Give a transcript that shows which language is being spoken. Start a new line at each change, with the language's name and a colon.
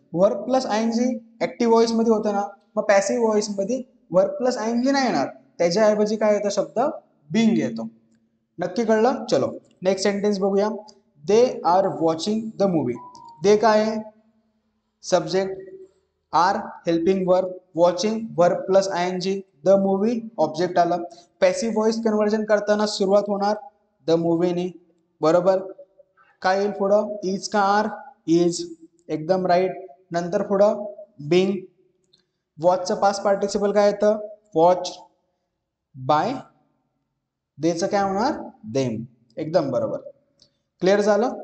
Marathi: Verb plus I N G active voice मध्ये होतं ना, मग पॅसिव्ह व्हॉइस मध्ये verb plus I N G नाही येणार, त्याच्याऐवजी काय येतं शब्द बिंग येतो. नक्की कळलं. चलो नेक्स्ट सेंटेन्स बघूया.
English: They are watching the movie.
Marathi: दे काय आहे subject, R helping verb, watching verb plus आयएनजी, the movie object आलं. पॅसिव्ह व्हॉइस कन्वर्जन करताना सुरुवात होणार द मूवीने, बरोबर. काय येईल पुढं, इज का आर, इज, एकदम राईट. नंतर पुढं बिंग. वॉचचं पास्ट पार्टिसिपल काय येतं, वॉच. बाय देचं काय होणार, देम, एकदम बरोबर. क्लिअर झालं.